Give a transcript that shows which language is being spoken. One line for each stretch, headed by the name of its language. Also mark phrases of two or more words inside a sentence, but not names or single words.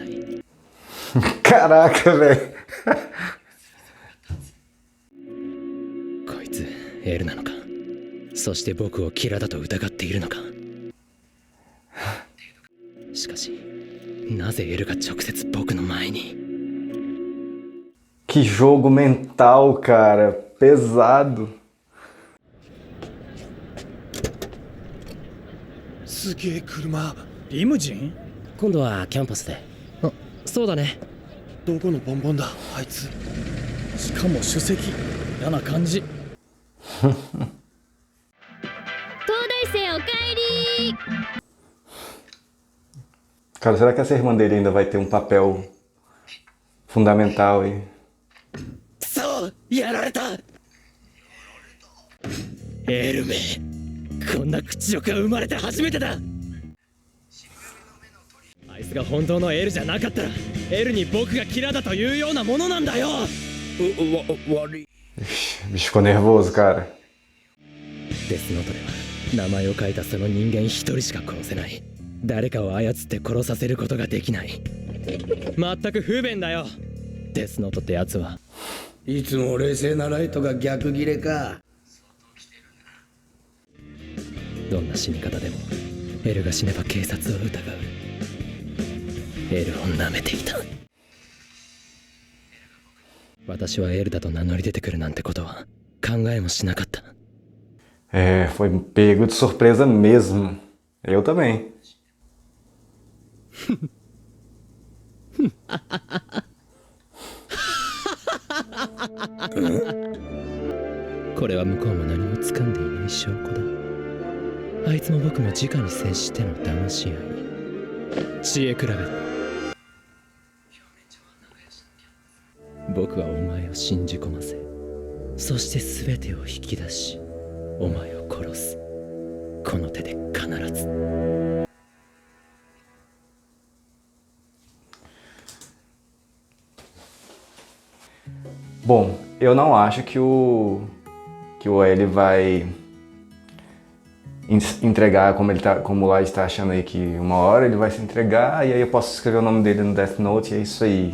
Portuguese: Caraca, velho.
Japanese: こいつエルなのかそして僕をキラだと疑っているのかしかしなぜエルが直接僕の前に
Portuguese: Que jogo mental, cara. Pesado.
Japanese: すげえ車リムジン今度はキャンパスであそうだねどこのボンボンだあいつしかも首席嫌な感じ東大生おかえり
Portuguese: Cara, será que essa irmã dele ainda vai ter um papel fundamental aí?
Japanese: そうやられたエルめこんな屈辱が生まれて初めてだあいつが本当のエルじゃなかったらエルに僕がキラだというようなものなんだよ悪い。
Portuguese: Bicho ficou nervoso, cara.
Japanese: デスノートでは名前を書いたその人間一人しか殺せない誰かを操って殺させることができない全く不便だよデスノートってやつはいつも冷静なライトが逆ギレか。どんな死に方でもエルが死ねば警察を疑うエルを舐めていた私はエルだと名乗り出てくるなんてことは考えもしなかった
Portuguese: É, foi pego de surpresa mesmo. Eu também.
Japanese: これは向こうも何も掴んでいない証拠だ。あいつも僕も直に接しての騙し合い、知恵比べだ。僕はお前を信じ込ませ、そして全てを引き出し、お前を殺す。この手で必ず。
Portuguese: Bom, eu não acho que o L vai entregar como o Light está achando aí que uma hora ele vai se entregar e aí eu posso escrever o nome dele no Death Note e é isso aí.